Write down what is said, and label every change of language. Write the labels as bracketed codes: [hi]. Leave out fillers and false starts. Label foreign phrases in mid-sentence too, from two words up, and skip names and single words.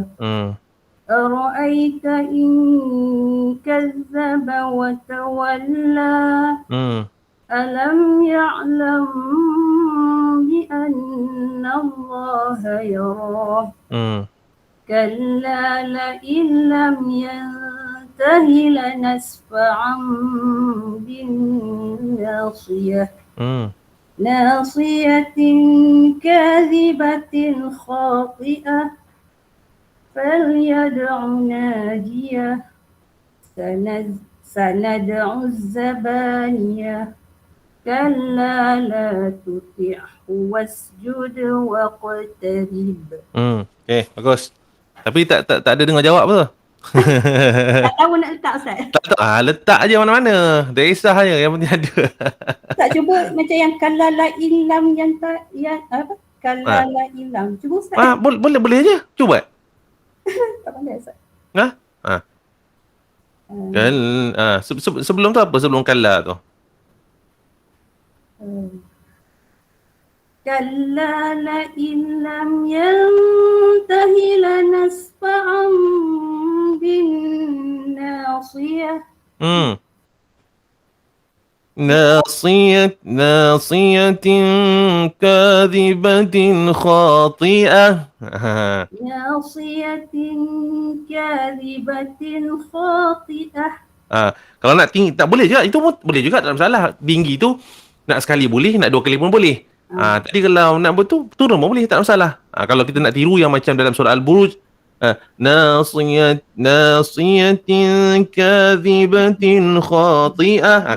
[ar] أرأيت إن كذب وتولى. ألم يعلم بأن الله يرى. كلا لئن لم ينته لنسفعا بالناصية. ناصية كاذبة خاطئة. فليدع ناديه. سندع الزبانية. كلا لا تطعه واسجد واقترب. [ms] Okey, bagus. Tapi tak ada dengar jawab apa tu? Tak tahu nak letak, Ustaz. Tak tahu. Letak aje mana-mana. Tak kisah je, yang penting ada. Tak cuba macam yang [ar] كلا لئن لم [ms] yang apa? [ar] كلا لئن لم. [ms] Cuba, Ustaz. Boleh je. Cuba. Tak pandai, Ustaz. Sebelum tu apa? Sebelum kalla tu. [ar] كلا لئن لم ينته لنسفعا ناصية كاذبة خاطئة. ناصية كاذبة خاطئة. [ms] Kalau nak tinggi tak boleh juga, itu pun boleh juga, tak ada masalah. Tinggi tu nak sekali boleh, nak 2 kali pun boleh. Tadi kalau nak betul turun pun boleh, tak ada masalah. Kalau kita nak tiru yang macam dalam surah Al-Buruj, [ar] ناصية كاذبة خاطئة.